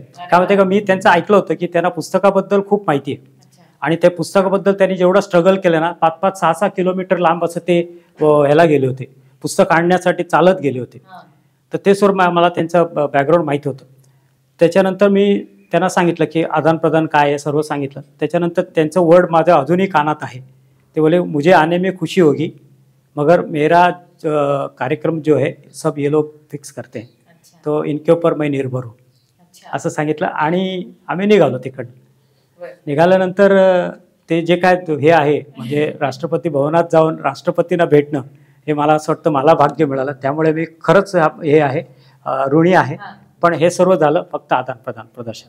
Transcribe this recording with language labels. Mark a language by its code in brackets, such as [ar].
[mr] काय माहिती का, मी त्यांचं ऐकलं होतं की त्यांना पुस्तकाबद्दल खूप माहिती आहे आणि त्या पुस्तकाबद्दल त्यांनी जेवढं स्ट्रगल केलं ना, 5-5, 6-6 किलोमीटर लांब असं ते ह्याला गेले होते, पुस्तक आणण्यासाठी चालत गेले होते. तर ते सर्व मला त्यांचं बॅकग्राऊंड माहिती होतं. त्याच्यानंतर मी त्यांना सांगितलं की आदान प्रदान काय आहे, सर्व सांगितलं. त्याच्यानंतर त्यांचं वर्ड माझ्या अजूनही कानात आहे. [hi] ते बोले, मुझे आने में खुशी होगी मगर मेरा कार्यक्रम जो है सब ये लोग फिक्स करते हैं, तो इनके ऊपर मैं निर्भर हूँ, [mr] असं सांगितलं. आणि आम्ही निघालो तिकडनं. निघाल्यानंतर ते जे काय हे आहे म्हणजे राष्ट्रपती भवनात जाऊन राष्ट्रपतींना भेटणं, हे मला असं वाटतं मला भाग्य मिळालं. त्यामुळे मी खरंच हे आहे ऋणी आहे. पण हे सर्व झालं फक्त आदान प्रदान प्रदर्शन.